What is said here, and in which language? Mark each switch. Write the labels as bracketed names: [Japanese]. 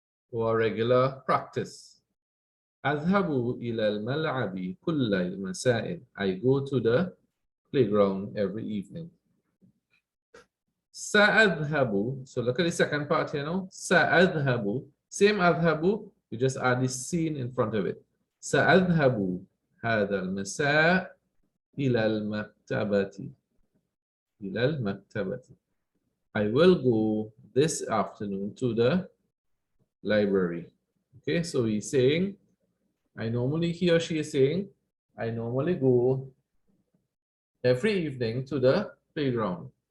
[English] Or a regular practice. [Arabic] Adhabu ila al-mal'abi kulla masa'in. [English] I go to the playground every evening. Sa'adhabu. So look at the second part here now. Sa'adhabu. Same adhabu, you just add the seen in front of it. [Arabic] Sa'adhabu هذا المساء إلى المكتبة. إلى المكتبة. [English] I will go this afternoon to the library. Okay, so he's saying, I normally, he or she is saying, I normally go every evening to the playground.